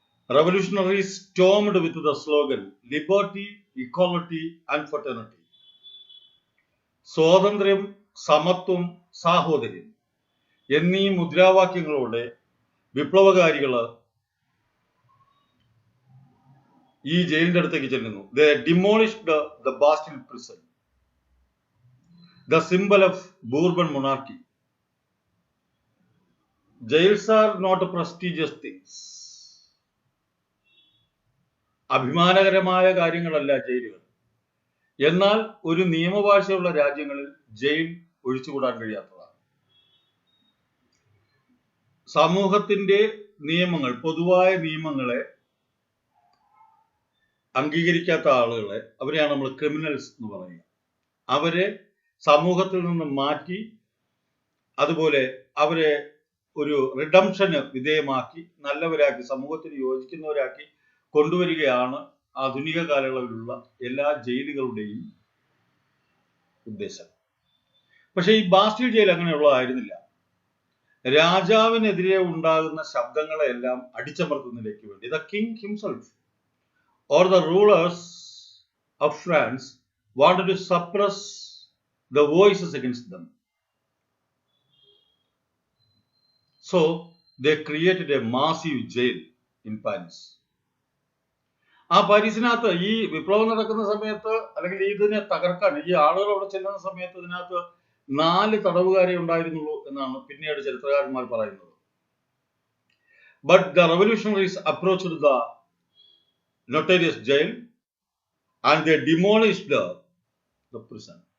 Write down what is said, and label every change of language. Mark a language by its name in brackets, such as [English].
[English] Revolutionaries stormed with the slogan Liberty, Equality and Fraternity. [Malayalam] സ്വാതന്ത്ര്യം, സമത്വം, സാഹോദര്യം എന്നീ മുദ്രാവാക്യങ്ങളോടെ വിപ്ലവകാരികള് ഈ ജയിലിന്റെ അടുത്തേക്ക് ചെല്ലുന്നു. [English] They demolished the Bastille prison, the symbol of Bourbon monarchy. Jails are not prestigious things. [Malayalam] അഭിമാനകരമായ കാര്യങ്ങളല്ല ജയിലുകൾ. എന്നാൽ ഒരു നിയമവാഴ്ചയുള്ള രാജ്യങ്ങളിൽ ജയിൽ ഒഴിച്ചുകൂടാൻ കഴിയാത്തതാണ്. സമൂഹത്തിന്റെ നിയമങ്ങൾ, പൊതുവായ നിയമങ്ങളെ അംഗീകരിക്കാത്ത ആളുകളെ, അവരെയാണ് നമ്മൾ ക്രിമിനൽസ് എന്ന് പറയുക. അവരെ സമൂഹത്തിൽ നിന്ന് മാറ്റി, അതുപോലെ അവരെ ഒരു റിഡംഷന് വിധേയമാക്കി, നല്ലവരാക്കി, സമൂഹത്തിന് യോജിക്കുന്നവരാക്കി കൊണ്ടുവരികയാണ് ആധുനിക കാലയളവിലുള്ള എല്ലാ ജയിലുകളുടെയും ഉദ്ദേശം. പക്ഷെ ഈ ബാസ്റ്റീൽ ജയിൽ അങ്ങനെയുള്ളതായിരുന്നില്ല. രാജാവിനെതിരെ ഉണ്ടാകുന്ന ശബ്ദങ്ങളെല്ലാം അടിച്ചമർത്തുന്നതിലേക്ക് വേണ്ടി [English] The king himself or the rulers of France wanted to suppress the voices against them. So they created a massive jail in Paris. [Malayalam] ആ പാരീസിനകത്ത് ഈ വിപ്ലവം നടക്കുന്ന സമയത്ത്, അല്ലെങ്കിൽ ഇതിനെ തകർക്കാൻ ഈ ആളുകൾ അവിടെ ചെല്ലുന്ന സമയത്ത് ഇതിനകത്ത് 4 തടവുകാരെ ഉണ്ടായിരുന്നുള്ളൂ എന്നാണ് പിന്നീട് ചരിത്രകാരന്മാർ പറയുന്നത്. [English] But the revolutionaries approached the notorious jail and they demolished the prison.